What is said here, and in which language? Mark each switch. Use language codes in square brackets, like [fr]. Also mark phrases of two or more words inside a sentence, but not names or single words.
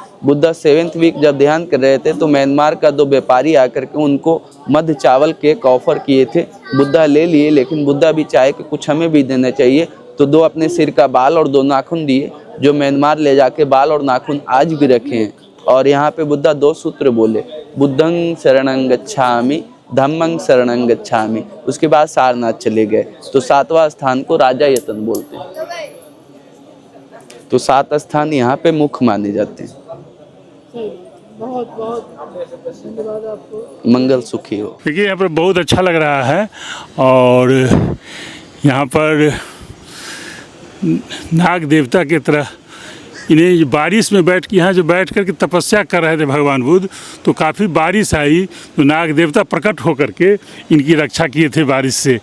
[hi] बुद्ध 7th वीक जब ध्यान कर रहे थे, तो म्यांमार का 2 व्यापारी आकर के उनको मध्य चावल के ऑफर किए थे। बुद्ध ले लिए, लेकिन बुद्ध भी चाहे कि कुछ हमें भी देना चाहिए। तो 2 अपने सिर का बाल और 2 नाखून दिए, जो म्यांमार ले जाके बाल और नाखून आज भी रखे हैं। और यहाँ पे बुद्ध 2 सूत्र बोले, [pi] बुद्धं शरणं गच्छामि, धम्मं शरणं गच्छामि। [hi] उसके बाद सारनाथ चले गए। तो 7वां स्थान को राजायतन बोलते हैं। तो 7 स्थान यहाँ पे मुख्य माने जाते हैं। बहुत बहुत धन्यवाद आपको। मंगल सुखी हो। देखिए, यहाँ पर बहुत अच्छा लग रहा है। और यहाँ पर नाग देवता की तरह इन्हें बारिश में बैठ के यहाँ जो बैठ कर के तपस्या कर रहे थे भगवान बुद्ध, तो काफ़ी बारिश आई, तो नाग देवता प्रकट होकर के इनकी रक्षा किए थे बारिश से।